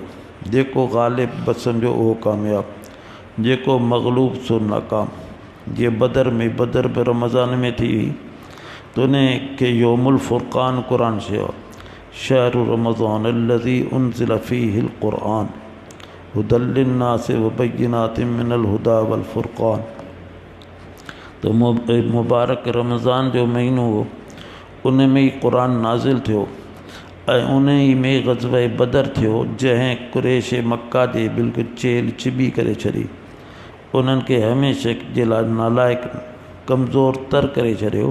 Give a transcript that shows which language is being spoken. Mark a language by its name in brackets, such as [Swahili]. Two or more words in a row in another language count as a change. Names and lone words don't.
[Sindhi] जेको ग़ालिब बसि सम्झो उहो कामयाबु, जेको मग़लूब सो नाकाम। जीअं बदर में, बदर बि रमज़ान में थी हुई, त उन खे [Arabic] يوم الفرقان [Sindhi] क़ुरान चयो। [Arabic] شهر رمضان الذي أنزل فيه القرآن هدى للناس وبينات من الهدى والفرقان. [Sindhi] तो मुबारक रमज़ान जो महीनो हो, उन में ई क़ुरान नाज़िल थियो, ऐं उन ई में ग़ज़वे बदर थियो, जंहिं कुरैश मक्का जे बिल्कुलु चेल चिॿी करे छॾी, उन्हनि खे हमेशह जे लाइ नालाइक़ कमज़ोर तर करे छॾियो।